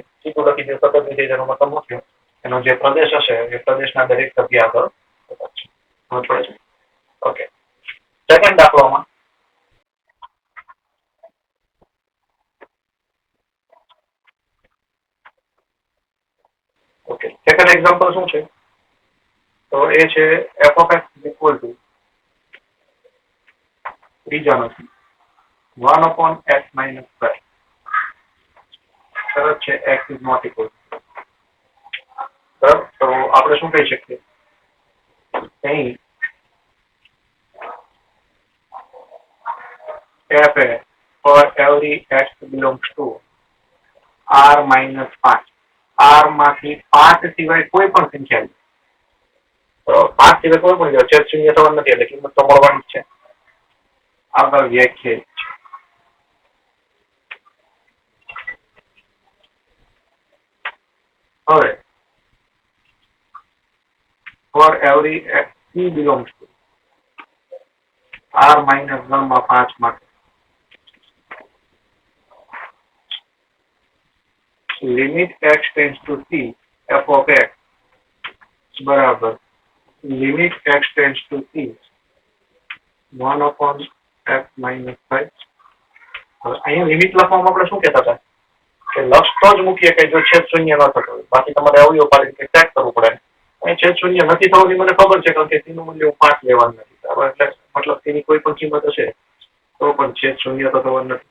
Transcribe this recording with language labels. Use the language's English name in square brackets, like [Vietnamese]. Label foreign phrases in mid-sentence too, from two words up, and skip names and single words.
[Gujarati] સીધું લખી દો સતત વિધેય, એનો મતલબ શું થયો, એનો જે પ્રદેશ હશે એ પ્રદેશના દરેક સભ્ય આગળ સતત છે. સમજ પડે છે? ઓકે. સેકન્ડ દાખલામાં ઓકે, [English] second example [Gujarati] શું છે, તો એ છે [English] f of x equal to [Gujarati] ત્રીજા નથી [English] 1 upon x minus 5. [Gujarati] શરત છે [English] x is not equal. [Gujarati] બરાબર. તો આપણે શું કહી શકીએ, અહીં [English] f for every x belongs to r minus 5. [Gujarati] r માંથી 5 સિવાય કોઈ પણ સંખ્યા, તો 5 સિવાય કોઈ પણ છેદ શૂન્ય થવાનું નથી એટલે કિંમત તો મળવાની જ છે. આગળ વ્યાખ્યાયિત છે. [English] હવે for every x c belongs to r minus 1 [Gujarati] માં 5 માટે [English] લિમિટ x tends to c f of x બરાબર લિમિટ x tends to c 1 upon x minus 5. [Gujarati] અહીંયા લિમિટ લખવામાં આપણે શું કહેતા હતા કે લક્ષ તો જ મૂકીએ કે જો છેદ શૂન્ય ન થતો હોય, બાકી તમારે અવયવ પાડીને ચેક કરવું પડે. અહીં છેદ શૂન્ય નથી થવાની મને ખબર છે, કારણ કે c નું મૂલ્ય 5 લેવાનું નથી. બરાબર. એટલે મતલબ તેની કોઈ પણ કિંમત હશે તો પણ છેદ શૂન્ય તો થવાનું નથી.